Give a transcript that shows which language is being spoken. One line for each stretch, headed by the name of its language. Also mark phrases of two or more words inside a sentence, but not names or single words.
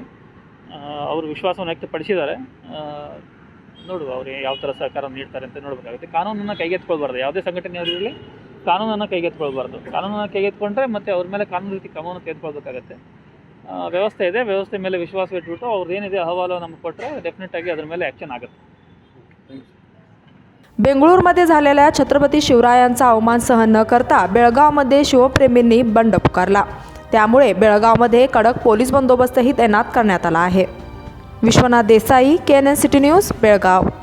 Kannada: ಅವರು ವಿಶ್ವಾಸವನ್ನು ವ್ಯಕ್ತಪಡಿಸಿದ್ದಾರೆ. ನೋಡುವ, ಅವರು ಯಾವ ಥರ ಸಹಕಾರ ನೀಡ್ತಾರೆ ಅಂತ ನೋಡಬೇಕಾಗುತ್ತೆ. ಕಾನೂನನ್ನು ಕೈಗೆತ್ಕೊಳ್ಬಾರ್ದು. ಯಾವುದೇ ಸಂಘಟನೆಯವರಿರಲಿ ಕಾನೂನನ್ನು ಕೈಗೆತ್ಕೊಳ್ಬಾರ್ದು. ಕಾನೂನನ್ನು ಕೈಗೆತ್ಕೊಂಡ್ರೆ ಮತ್ತೆ ಅವ್ರ ಮೇಲೆ ಕಾನೂನು ರೀತಿ ಕ್ರಮವನ್ನು ತೆಗೆದುಕೊಳ್ಬೇಕಾಗತ್ತೆ. ವ್ಯವಸ್ಥೆ ಇದೆ, ವ್ಯವಸ್ಥೆ ಮೇಲೆ ವಿಶ್ವಾಸ ಇಟ್ಬಿಟ್ಟು ಅವ್ರದ್ದು ಏನಿದೆ ಅಹವಾಲು ನಮಗೆ ಕೊಟ್ಟರೆ ಡೆಫಿನೆಟಾಗಿ ಅದ್ರ ಮೇಲೆ ॲक्शन आಗುತ್ತೆ.
Marathi: बेंगळूरमध्ये झालेल्या छत्रपती शिवरायांचा अवमान सहन न करता बेळगावमध्ये शिवप्रेमींनी बंड पुकारला. त्यामुळे बेळगावमध्ये कडक पोलीस बंदोबस्तही तैनात करण्यात आला आहे. विश्वनाथ देसाई, KNN सिटी न्यूज, बेळगाव.